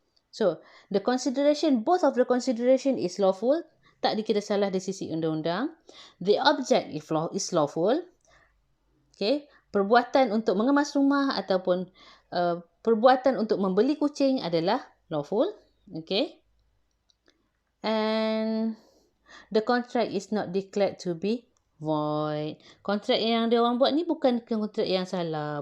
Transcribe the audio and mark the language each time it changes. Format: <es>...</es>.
<en>So, the consideration, both of the consideration is lawful.</en> <ms>Tak dikira salah dari sisi undang-undang.</ms> <en>The object is lawful. Okay.</en> <ms>Perbuatan untuk mengemas rumah ataupun perbuatan untuk membeli kucing adalah lawful. Okay.</ms> <en>And the contract is not declared to be void.</en> <ms>Kontrak yang dia orang buat ni bukan kontrak yang salah.</ms>